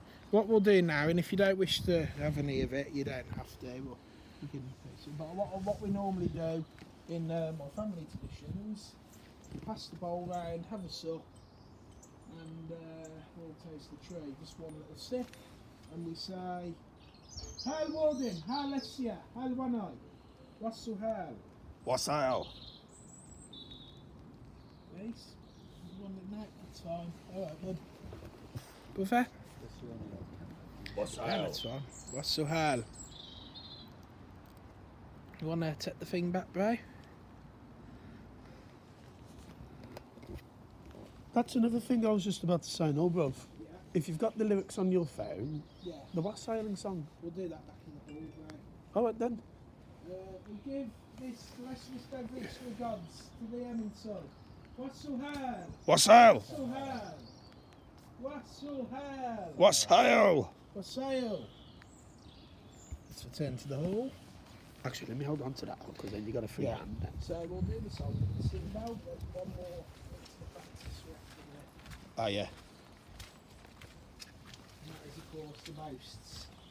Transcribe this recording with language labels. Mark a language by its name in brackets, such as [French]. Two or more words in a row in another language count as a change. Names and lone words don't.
[English] What we'll do now, and if you don't wish to have any of it, you don't have to. Well, you can fix it. But what we normally do in my family traditions, pass the bowl round, have a sup, and we'll taste the tree. Just one little sip, and we say, Hal Wōden, Hal Æftrea, Hal Wanai, Wassailing. Wassailing. Reece, you want it now? That's fine. Alright, bud. Brother? Yeah, Wassailing. that's fine. Wassailing. You want to take the thing back, bro? That's another thing I was just about to say, no, bruv. Yeah. If you've got the lyrics on your phone, Yeah. the Wassailing song. We'll do that back in the hall, bro. Alright then. We give this blessed beverage to the gods, to the Irmunsul. Wassailing. Wassailing. Wassailing. Wassailing. Wassailing. Let's return to the hall. Actually, let me hold on to that because then you got a free hand. Then. So we'll do the song with the symbel, but one more into the practice we have to do. Ah, yeah. And that is, of course, the boasts.